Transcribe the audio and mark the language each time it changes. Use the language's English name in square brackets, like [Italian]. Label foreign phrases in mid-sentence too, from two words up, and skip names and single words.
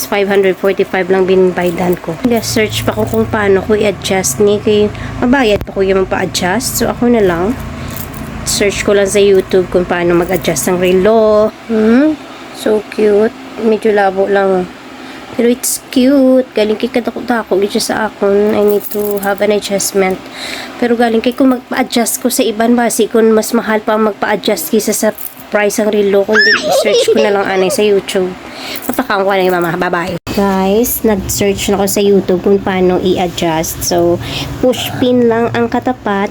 [Hiligaynon] 545 lang binibaydan ko. Search pa ko kung paano ko i-adjust ni kay mabayad pa ko yung pa-adjust. [Filipino] So ako na lang search ko lang sa YouTube kung paano mag-adjust ng relo. [English] So cute. [Filipino] Medyo labo lang. [English] Pero it's cute. [Hiligaynon] Galing kay kadako-dako gito sa akon. [English] I need to have an adjustment. [Hiligaynon] Pero galing kay kung magpa-adjust ko sa iban basi kung mas mahal pa magpa-adjust kisa sa price ang relo. Kundi search ko na lang anay sa YouTube. Mapakaon ko na yung mama. [English] Bye-bye. [Filipino] Guys, nag-search na ako sa YouTube kung paano i-adjust. So, push pin lang ang katapat.